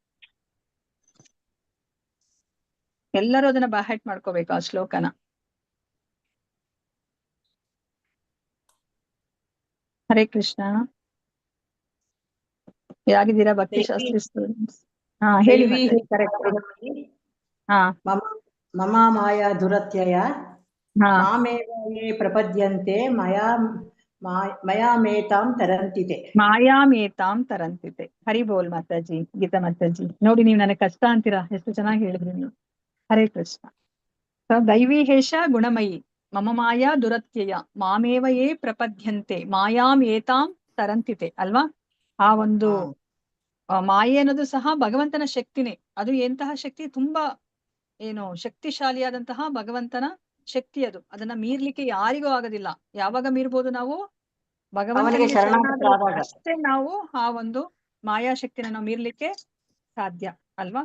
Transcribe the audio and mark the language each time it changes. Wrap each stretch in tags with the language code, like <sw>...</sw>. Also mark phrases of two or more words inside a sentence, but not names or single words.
<kn>ಎಲ್ಲರೂ ಅದನ್ನ ಬಾಹೆಟ್ ಮಾಡ್ಕೋಬೇಕು ಆ ಶ್ಲೋಕನ.</kn> <sa>ಹರೇ ಕೃಷ್ಣ.</sa> <kn>ಯಾಗಿದ್ದೀರಾ ಭಕ್ತಿ ಶಾಸ್ತ್ರಿ ಸ್ಟೂಡೆಂಟ್ಸ್? ಹೇಳಿ ಮತ್ತೆ. ಕರೆಕ್ಟ್. ಹಾ</kn> <sa>ಮಮ ಮಾಯಾ ದುರತ್ಯಯ ಮಾಮೇವ ಯೇ ಪ್ರಪದ್ಯಂತೆ ಮಯಾಮೇತಾಂ ತರಂತಿತೆ. ಮಾಯಾಮೇತಾಂ ತರಂತಿತೆ.</sa> <hi>हरि बोल माताजी, गीता माताजी.</hi> <kn>ನೋಡಿ, ನೀವು ನನಗೆ ಕಷ್ಟ ಅಂತೀರಾ, ಎಷ್ಟು ಚೆನ್ನಾಗಿ ಹೇಳಿದ್ರಿ ನೀವು.</kn> <sa>ಹರೇ ಕೃಷ್ಣ. ದೈವಿ ಹೇಷ ಗುಣಮಯಿ ಮಮ ಮಾಯಾ ದುರತ್ಯಯ ಮಾಮೇವ ಯೇ ಪ್ರಪದ್ಯಂತೆ ಮಾಯಾಮೇತಾಂ ತರಂತಿತೆ ಅಲ್ವಾ.</sa> <kn>ಆ ಒಂದು ಮಾಯೆ ಅನ್ನೋದು ಸಹ ಭಗವಂತನ ಶಕ್ತಿನೇ. ಅದು ಎಂತಹ ಶಕ್ತಿ, ತುಂಬಾ ಏನು ಶಕ್ತಿಶಾಲಿಯಾದಂತಹ ಭಗವಂತನ ಶಕ್ತಿ ಅದು. ಅದನ್ನ ಮೀರ್ಲಿಕ್ಕೆ ಯಾರಿಗೂ ಆಗೋದಿಲ್ಲ. ಯಾವಾಗ ಮೀರ್ಬೋದು ನಾವು? ಭಗವಂತನಿಗೆ ಶರಣಾದಾಗ ಅಷ್ಟೇ ನಾವು ಆ ಒಂದು ಮಾಯಾ ಶಕ್ತಿನ ನಾವು ಮೀರ್ಲಿಕ್ಕೆ ಸಾಧ್ಯ ಅಲ್ವಾ.</kn>